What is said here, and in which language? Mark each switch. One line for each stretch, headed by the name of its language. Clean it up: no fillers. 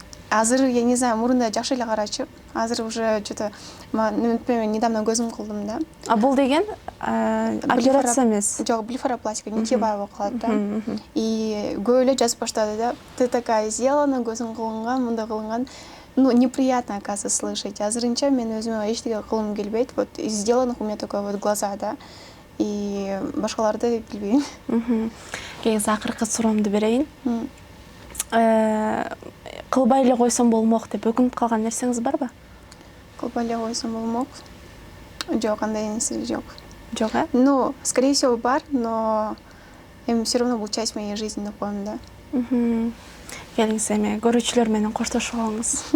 Kyrgyz: Азыр,
Russian: я не знаю,
Kyrgyz: мурунда жакшы эле карачу. Азыр
Russian: уже что-то,
Kyrgyz: например, недавно көзүм кылдым да. А бул деген операция эмес. Жок, блефаропластика, нитьевая болуп калат да. И көп эле жазып баштады да.
Russian: Ты такая сделана,
Kyrgyz: көзүң кылынган, мындай кылынган.
Russian: Ну, неприятно, оказывается, слышать.
Kyrgyz: Азырынча мен өзүмө эчтеке кылгым келбейт.
Russian: Вот из сделанных у меня только вот глаза, да.
Kyrgyz: И башкаларды билбейм. Кийинки акыркы суроомду берейин. Кылбай эле койсом болмок деп өкүнүп калган нерсеңиз барбы? Кылбай эле койсом болмок. Жок, андай нерсе жок. Жок, э?
Russian: Ну, скорее всего,
Kyrgyz: бар,
Russian: но все равно был часть моей жизни, напомню, да.
Kyrgyz: Келиңиз эми көрүүчүлөр менен коштошуп алыңыз.